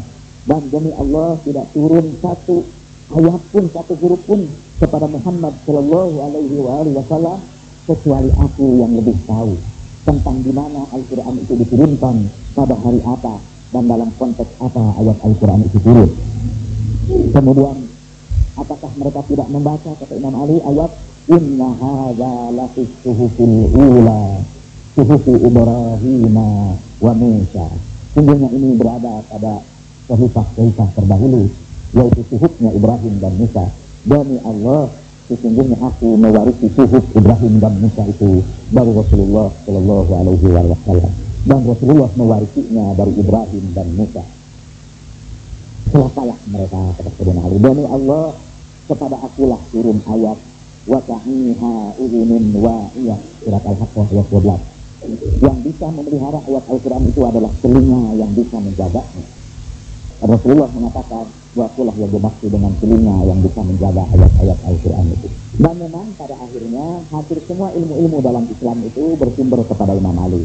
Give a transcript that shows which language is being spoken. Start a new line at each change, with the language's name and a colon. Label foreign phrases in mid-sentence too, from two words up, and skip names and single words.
Indonesian: Dan demi Allah tidak turun satu ayat pun, satu huruf pun kepada Muhammad
Arabic: صلى الله عليه وسلم
Indonesian: kecuali aku yang lebih tahu tentang di mana Al-Quran itu diturunkan, pada hari apa, dan dalam konteks apa ayat Al-Quran itu turun. Kemudian apakah mereka tidak membaca, kata Imam Ali, ayat
Arabic: إن هذا لفي الصحف الأولى صحف إبراهيم وموسى.
Indonesian: Sungguhnya ini berada pada sahifah terdahulu, yaitu suhufnya Ibrahim dan Musa. Demi Allah, sesungguhnya aku mewarisi suhuf Ibrahim dan Musa itu dari Rasulullah
Arabic: صلى الله عليه وسلم,
Indonesian: dan Rasulullah mewarisinya dari Ibrahim dan Musa. Celakalah mereka, kata Sayyidina Ali. Demi Allah, kepada akulah turun ayat
Arabic: وتعيها أذن واعية,
Indonesian: surat Al-Haqqah ayat 12. Yang bisa memelihara ayat Al-Quran itu adalah telinga yang bisa menjaganya. Rasulullah mengatakan, wakulah yang dimaksud dengan telinga yang bisa menjaga ayat-ayat Al-Quran itu. Dan memang pada akhirnya hampir semua ilmu-ilmu dalam Islam itu bersumber kepada Imam Ali.